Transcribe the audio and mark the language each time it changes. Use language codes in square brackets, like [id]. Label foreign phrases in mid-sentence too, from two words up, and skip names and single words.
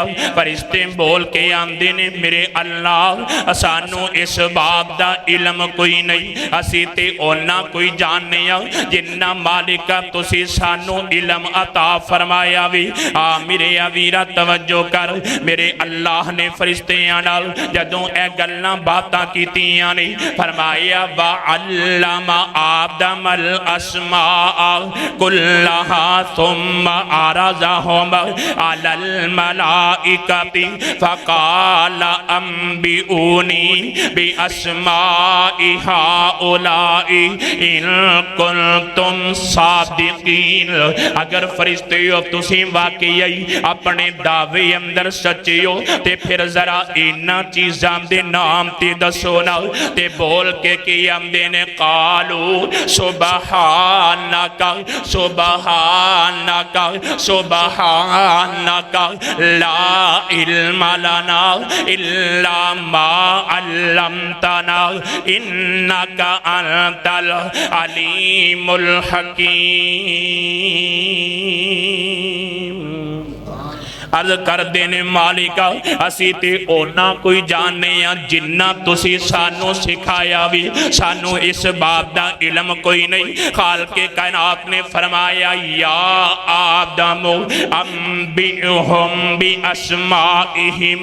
[pa] فرشتے بول کے آندے نے میرے اللہ سانوں اس گل دا علم کوئی نہیں، اسی تے اونا کوئی جاننے جنا مالکا تسی سانوں علم عطا فرمایا بھی. آ میرے ویرا توجہ کر، میرے اللہ نے فرشتیاں نال جدوں اے گلاں باتاں کیتیاں نے فرمایا [ar] وعلم آدم الأسماء كلها ثم عرضهم على الملائكة فقال أنبئوني بأسماء هؤلاء إن كنتم صادقين. [pa] اگر فرشتے ہو تسی واقعی اپنے دعوے اندر سچے ہو تے فیر ذرا انہاں چیزاں دے ناں تے دسو نا. تے بول کے کی آندے نے [ar] قالوا سبحانك سبحانك سبحانك لا علم لنا إلا ما علمتنا إنك أنت العليم الحكيم. [pa] عرض کر دینے مالکا اسی تے اونا کوئی جاننے جنا تسی سانوں سکھایا بھی، سانوں اس گل دا علم کوئی نہیں. خالق کائنات نے فرمایا [ar] يا آدم أنبئهم بأسمائهم.